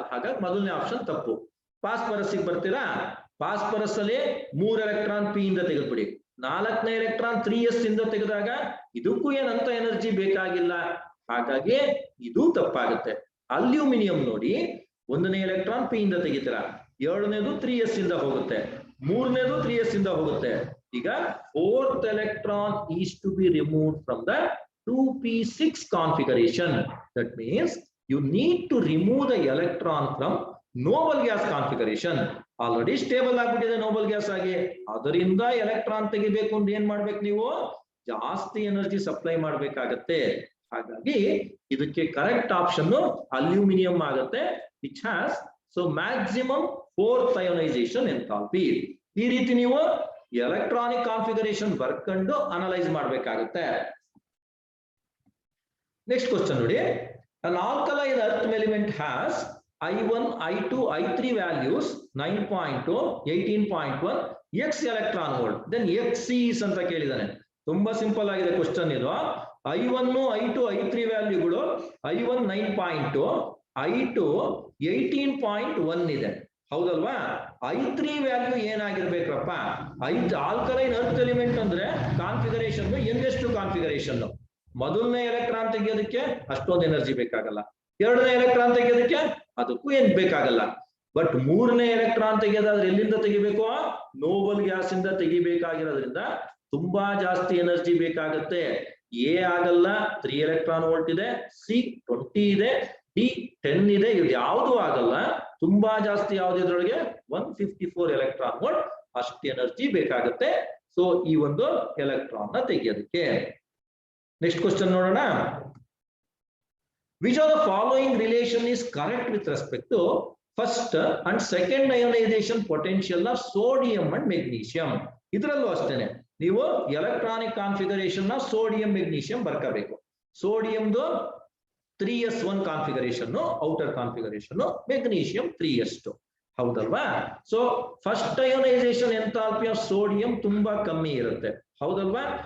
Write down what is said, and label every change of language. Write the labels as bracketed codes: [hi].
[kn] ಹಾಗಾಗಿ ಮೊದಲನೇ ಆಪ್ಷನ್ ತಪ್ಪು. ಫಾಸ್ಫರಸ್ ಬರ್ತೀರಾ, ಫಾಸ್ಫರಸ್ ಅಲ್ಲಿ 3 ಎಲೆಕ್ಟ್ರಾನ್ ಪಿ ಇಂದ ತೆಗೆದ್ಬಿಡಿ. ನಾಲ್ಕನೇ ಎಲೆಕ್ಟ್ರಾನ್ 3s ಇಂದ ತೆಗೆದಾಗ ಇದಕ್ಕೂ ಏನಂತ ಎನರ್ಜಿ ಬೇಕಾಗಿಲ್ಲ. ಹಾಗಾಗಿ ಇದು ತಪ್ಪಾಗುತ್ತೆ. ಅಲ್ಯೂಮಿನಿಯಂ ನೋಡಿ, 1ನೇ ಎಲೆಕ್ಟ್ರಾನ್ ಪಿ ಇಂದ ತೆಗಿತೀರಾ, 2ನೇದು 3s ಇಂದ ಹೋಗುತ್ತೆ, 3ನೇದು 3s ಇಂದ ಹೋಗುತ್ತೆ. ಈಗ [en] 4th electron is to be removed from the 2p6 configuration. That means you need to remove the electron from noble gas configuration. [kn] Already stable ಆಗ್ಬಿಟ್ಟಿದೆ ನೋಬಲ್ ಗ್ಯಾಸ್ ಆಗಿ, ಅದರಿಂದ ಎಲೆಕ್ಟ್ರಾನ್ ತೆಗಿಬೇಕು ಅಂದ್ರೆ ಏನ್ ಮಾಡ್ಬೇಕು, ನೀವು ಜಾಸ್ತಿ ಎನರ್ಜಿ ಸಪ್ಲೈ ಮಾಡ್ಬೇಕಾಗತ್ತೆ. ಹಾಗಾಗಿ ಇದಕ್ಕೆ ಕರೆಕ್ಟ್ ಆಪ್ಷನ್ ಅಲ್ಯೂಮಿನಿಯಂ ಆಗುತ್ತೆ, [en] Which has so maximum 4th ionisation enthalpy. [kn] ಈ ರೀತಿ ನೀವು ಎಲೆಕ್ಟ್ರಾನಿಕ್ ಕಾನ್ಫಿಗರೇಷನ್ ಬರ್ಕೊಂಡು ಅನಲೈಸ್ ಮಾಡ್ಬೇಕಾಗುತ್ತೆ. ನೆಕ್ಸ್ಟ್ ಕ್ವಶನ್ ನೋಡಿ, [en] an alkaline earth element has I1, I2, I3 values 9.2, 18.1, x electron volt, then x is [kn] ಅಂತ ಕೇಳಿದಾನೆ. ತುಂಬಾ ಸಿಂಪಲ್ ಆಗಿದೆ ಕ್ವಶನ್ ಇದು. I1, I2, I3 ವ್ಯಾಲ್ಯೂಗಳು I1 9.2, I2 18.1 ಇದೆ, ಹೌದಲ್ವಾ? I3 value ಏನಾಗಿರ್ಬೇಕಪ್ಪ? Alkaline earth element ಅಂದ್ರೆ ಕಾನ್ಫಿಗರೇಷನ್ ಯಂಗೆಸ್ಟ್ ಕಾನ್ಫಿಗರೇಷನ್. ಮೊದಲನೇ ಎಲೆಕ್ಟ್ರಾನ್ ತೆಗೆಯೋದಕ್ಕೆ ಅಷ್ಟೊಂದು ಎನರ್ಜಿ ಬೇಕಾಗಲ್ಲ, 2ನೇ ಎಲೆಕ್ಟ್ರಾನ್ ತೆಗೆಯೋದಕ್ಕೆ ಅದಕ್ಕೂ ಏನ್ ಬೇಕಾಗಲ್ಲ. ಬಟ್ 3ನೇ ಎಲೆಕ್ಟ್ರಾನ್ ತೆಗೆಯೋದಾದ್ರೆ ಎಲ್ಲಿಂದ ತೆಗಿಬೇಕು? ನೋಬಲ್ ಗ್ಯಾಸ್ ಇಂದ ತೆಗಿಬೇಕಾಗಿರೋದ್ರಿಂದ ತುಂಬಾ ಜಾಸ್ತಿ ಎನರ್ಜಿ ಬೇಕಾಗುತ್ತೆ. ಎ ಆಗಲ್ಲ, 3 ಎಲೆಕ್ಟ್ರಾನ್ ವೋಲ್ಟ್ ಇದೆ, ಸಿ 20 ಇದೆ, ಡಿ 10 ಇದೆ, ಇದು ಯಾವುದು ಆಗಲ್ಲ. ತುಂಬಾ ಜಾಸ್ತಿ ಯಾವ್ದಿದ್ರೊಳಗೆ 154 ಎಲೆಕ್ಟ್ರಾನ್ ವೋಲ್ಟ್ ಅಷ್ಟು ಎನರ್ಜಿ ಬೇಕಾಗುತ್ತೆ. ಸೊ ಈ ಒಂದು ಎಲೆಕ್ಟ್ರಾನ್ ನ ತೆಗೆಯೋದಕ್ಕೆ. ನೆಕ್ಸ್ಟ್ ಕ್ವಶನ್ ನೋಡೋಣ. [en] Which of the following relation is correct with respect to first and second ionization potential of sodium and magnesium? [kn] ಇದರಲ್ಲೂ ಅಷ್ಟೇನೆ ನೀವು ಎಲೆಕ್ಟ್ರಾನಿಕ್ ಕಾನ್ಫಿಗರೇಷನ್ ನ sodium magnesium ಬರ್ಕಬೇಕು. ಸೋಡಿಯಂದು 3s1 configuration, outer configuration, magnesium 3s2, ಹೌದಲ್ವಾ? So [en] first ionisation enthalpy of sodium [kn] ತುಂಬಾ ಕಮ್ಮಿ ಇರುತ್ತೆ, ಹೌದಲ್ವಾ?